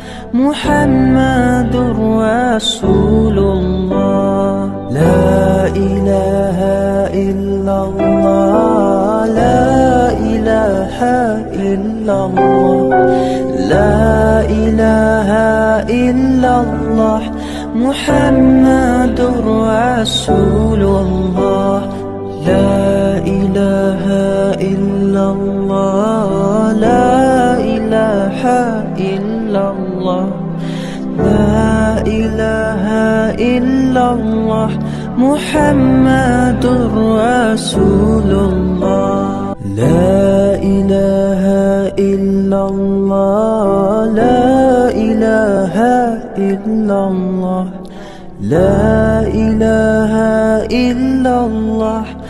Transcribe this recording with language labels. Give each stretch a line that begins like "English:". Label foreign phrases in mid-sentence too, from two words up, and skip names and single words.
Arabic: محمد رسول الله لا إله إلا إلا الله لا إله إلا الله لا إله إلا الله, محمد رسول الله, لا إله إلا الله لا إله إلا الله لا إله إلا الله, محمد رسول الله لا إله إلا الله لا إله إلا الله لا إله إلا الله,